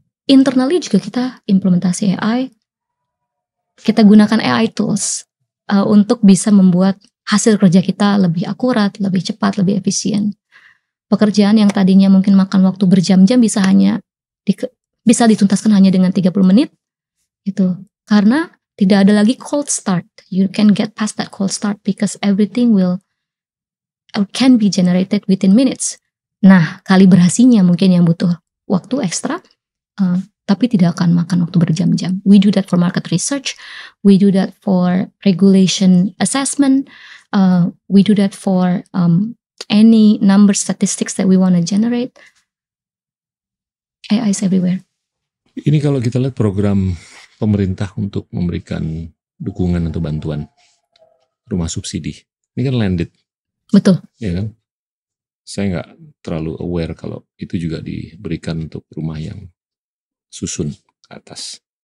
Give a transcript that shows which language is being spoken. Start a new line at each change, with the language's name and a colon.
Indonesian: Internally juga kita implementasi AI. Kita gunakan AI tools untuk bisa membuat hasil kerja kita lebih akurat, lebih cepat, lebih efisien. Pekerjaan yang tadinya mungkin makan waktu berjam-jam bisa dituntaskan hanya dengan 30 menit gitu. Karena tidak ada lagi cold start.
English: You can get past that cold start because everything can be generated within minutes.
Indonesian: Nah, kalibrasinya mungkin yang butuh waktu ekstra, tapi tidak akan makan waktu berjam-jam.
English: We do that for market research, we do that for regulation assessment, we do that for any number statistics that we want to generate. AI is everywhere.
Indonesian: Ini kalau kita lihat program pemerintah untuk memberikan dukungan atau bantuan rumah subsidi, ini kan landed, Betul. ya kan? Saya nggak terlalu aware kalau itu juga diberikan untuk rumah yang susun ke atas.